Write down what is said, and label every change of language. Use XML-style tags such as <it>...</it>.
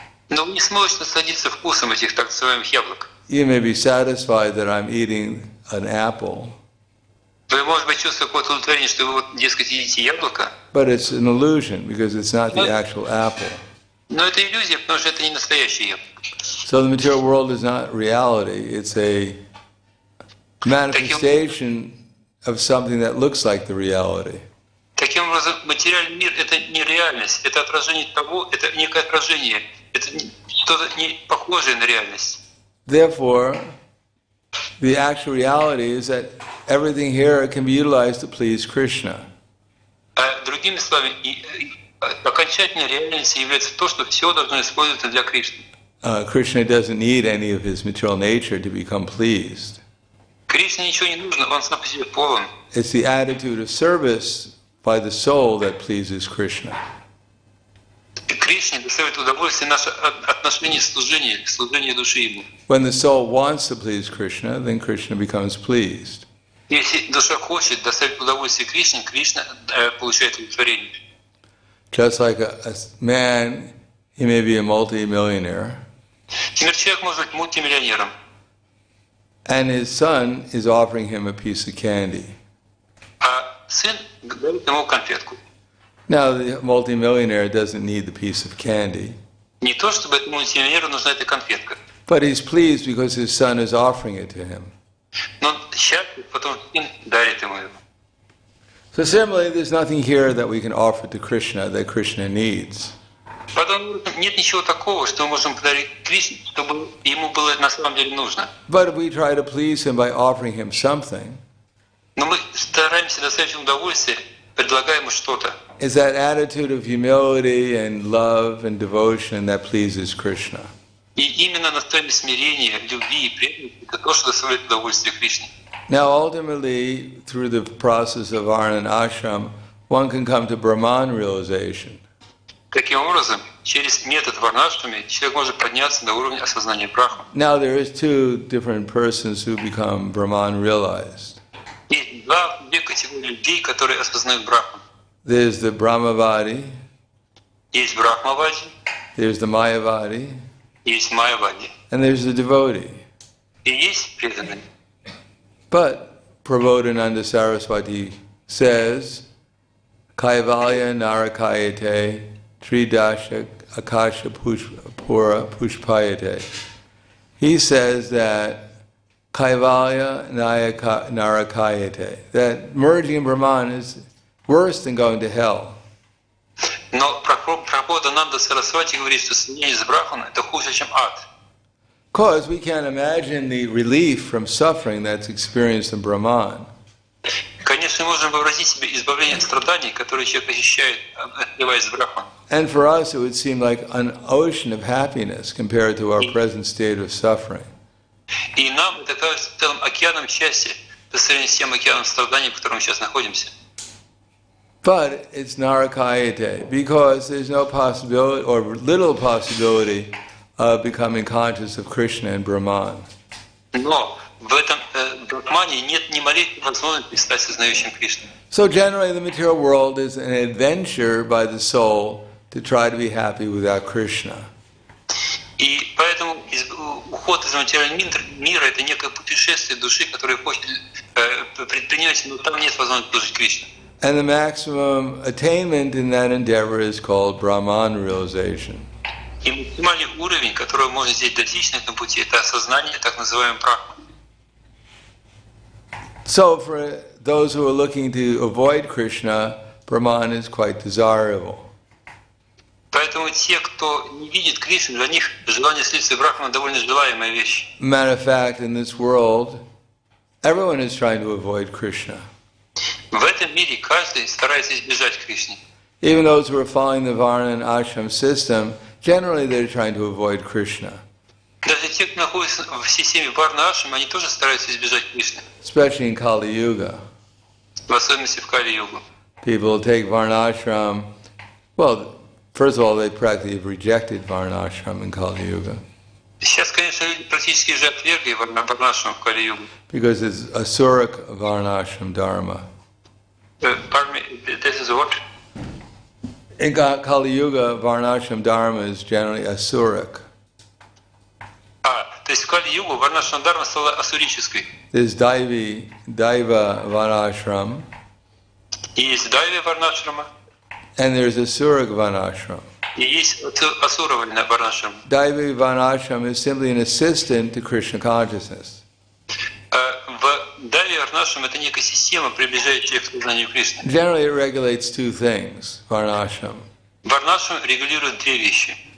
<ru>Но вы не сможете насладиться вкусом этих так называемых яблок.</ru> <en>You may be satisfied that I'm eating an apple,</en> <ru>Вы, может быть, чувствуете какое-то удовлетворение, что вы, вот, дескать, едите яблоко,</ru> <en>but it's an illusion because it's not the actual apple.</en> <ru>но это иллюзия, потому что это не настоящее яблоко.</ru> <en>So the material world is not reality, it's a manifestation of something that looks like the reality.</en> <ru>Таким образом, материальный мир – это не реальность, это отражение того, это некое отражение, это что-то не похожее на реальность.</ru> <en>Therefore, the actual reality is that everything here can be utilized to please Krishna.</en> <ru>Другими словами, окончательной реальностью является то, что все должно использоваться для Кришны.</ru> <en>Krishna doesn't need any of his material nature to become pleased.</en> <ru>Кришне ничего не нужно, он сам по себе полон.</ru> <en>It's the attitude of service by the soul that pleases Krishna.</en> <ru>Кришне доставит удовольствие наше отношение служение души Ему.</ru> <en>When the soul wants to please Krishna, then Krishna becomes pleased.</en> <ru>Если душа хочет доставить удовольствие Кришне, Кришна получает удовлетворение.</ru> <en>Just like a man, he may be a multi-millionaire,</en> <ru>Теперь человек может быть мультимиллионером,</ru> <en>and his son is offering him a piece of candy.</en> <ru>а сын дает ему конфетку.</ru> <en>Now, the multimillionaire doesn't need the piece of candy,</en> <ru>Не то, чтобы этому мультимиллионеру нужна эта конфетка,</ru> <en>but he's pleased because his son is offering it to him.</en> <ru>но он счастлив, потому что сын дарит ему его.</ru> <en>So similarly, there's nothing here that we can offer to Krishna that Krishna needs.</en> <ru>Поэтому нет ничего такого, что мы можем подарить Кришне, чтобы ему было на самом деле нужно.</ru> <en>But if we try to please him by offering him something,</en> <ru>Но мы стараемся доставить ему удовольствие, предлагая ему что-то.</ru> <en>it's that attitude of humility and love and devotion that pleases Krishna.</en> <ru>И именно настроение смирения, любви и преданности – это то, что доставляет удовольствие Кришне.</ru> <en>Now, ultimately, through the process of Varna and Ashram, one can come to Brahman realization.</en> <ru>Таким образом, через метод варнашрами человек может подняться до уровня осознания Брахмы.</ru> <en>Now, there is two different persons who become Brahman realized.</en> <ru>Есть две категории людей, которые осознают Брахму.</ru> <en>There's the Brahmavadi,</en> <ru>Есть Брахмавади,</ru> <en>there's the Mayavadi,</en> <ru>есть майявади,</ru> <en>and there's the devotee.</en> <ru>и есть преданный.</ru> <en>But Prabodhananda Saraswati says,</en> <sa>Kaivalya Narakayate Tridasha Akasha Pura Pushpayate.</sa> <en>He says that</en> <sa>Kaivalya Narakayate,</sa> <en>that merging in Brahman is worse than going to hell.</en> <ru>Но Прахладананда Сарасвати говорит, что соединение с Брахманом это хуже, чем ад.</ru> <en>Because we can't imagine the relief from suffering that's experienced in Brahman.</en> <ru>Конечно, мы можем вообразить себе избавление от страданий, которые человек ощущает, отливаясь с Брахманом.</ru> <en>And for us, it would seem like an ocean of happiness compared to our present state of suffering.</en> <ru>И нам это кажется целым океаном счастья по сравнению с тем океаном страданий, в котором мы сейчас находимся.</ru> <en>But it's narakayate because there's no possibility or little possibility of becoming conscious of Krishna and Brahman.</en> <ru>Но в этом Брахмане нет ни малейшей возможности стать сознающим Кришну.</ru> <en>So generally the material world is an adventure by the soul to try to be happy without Krishna.</en> <ru>И поэтому уход из материального мира это некое путешествие души, которое хочет предпринять, но там нет возможности служить Кришне.</ru> <en>And the maximum attainment in that endeavor is called Brahman realization.</en> <ru>И максимальный уровень, которого можно здесь достичь на этом пути, это осознание так называемого Брахмана.</ru> <en>So for those who are looking to avoid Krishna, Brahman is quite desirable.</en> <ru>Поэтому те, кто не видит Кришну, для них желание следствия Брахмана довольно желаемая вещь.</ru> <en>Matter of fact, in this world, everyone is trying to avoid Krishna.</en> <ru>В этом мире каждый старается избежать Кришны.</ru> <en>Even those who are following the Varna and Ashram system, generally they're trying to avoid Krishna.</en> <ru>Даже те, кто находится в системе Варна Ашрама, они тоже стараются избежать Кришны.</ru> <en>Especially in Kali Yuga.</en> <ru>В особенности в Кали-югу.</ru> <en>People take Varna Ashram. Well, first of all, they practically have rejected Varna Ashram in Kali Yuga.</en> <ru>Сейчас, конечно, люди практически уже отвергли Варна Ашрам в Кали-югу.</ru> <en>Because it's Asuric Varna Ashram Dharma. Pardon me, this is what? In Kali Yuga, Varna Ashram Dharma is generally Asuric.</en> <ru>То есть в Кали-югу Варна Ашрам Дharma стала асурической.</ru> <en>There's Daiva Varna Ashram,</en> <ru>И есть Дайви Варна Ашрама,</ru> <en>and there's Asuric Varna Ashram.</en> <ru>и есть Асура Варна Ашрама.</ru> <en>Daivi Varna Ashram is simply an assistant to Krishna consciousness.</en> <ru>В Дайви Варна Ашрама это некая система, приближающая к сознанию Кришны.</ru> <en>Generally, it regulates two things, Varna Ashram.</en> <ru>Варна Ашрам регулирует две вещи.</ru>